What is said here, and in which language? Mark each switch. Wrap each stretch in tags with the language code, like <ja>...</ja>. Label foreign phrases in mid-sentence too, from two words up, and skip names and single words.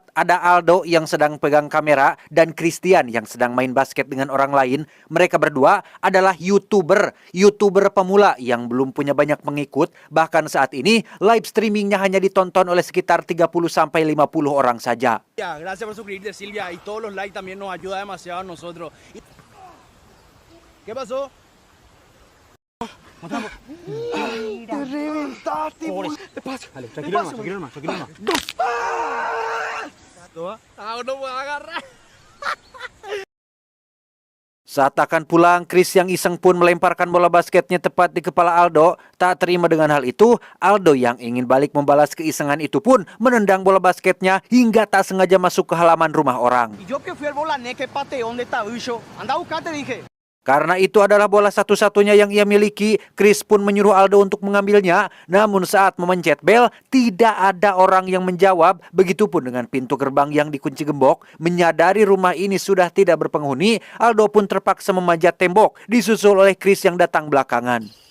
<id>Ada Aldo yang sedang pegang kamera dan Christian yang sedang main basket dengan orang lain. Mereka berdua adalah YouTuber pemula yang belum punya banyak pengikut. Bahkan saat ini live streamingnya hanya ditonton oleh sekitar 30-50 orang saja.</id> <es>Ya, gracias por suscribirte, Silvia, y todos los likes también nos ayuda demasiado a nosotros. ¿Qué pasó? ¡Te reventaste! ¿Qué pasa? Dale, tranquilo nomás. No puedo agarrar.</es> <id>Saat akan pulang, Chris yang iseng pun melemparkan bola basketnya tepat di kepala Aldo. Tak terima dengan hal itu, Aldo yang ingin balik membalas keisengan itu pun menendang bola basketnya hingga tak sengaja masuk ke halaman rumah orang.</id> <es>Y yo que fui al volanete, que pate, ¿dónde está Ucho? Anda a buscar, te dije.</es> <id>Karena itu adalah bola satu-satunya yang ia miliki, Chris pun menyuruh Aldo untuk mengambilnya. Namun saat memencet bel, tidak ada orang yang menjawab. Begitupun dengan pintu gerbang yang dikunci gembok. Menyadari rumah ini sudah tidak berpenghuni, Aldo pun terpaksa memanjat tembok, disusul oleh Chris yang datang belakangan.</id>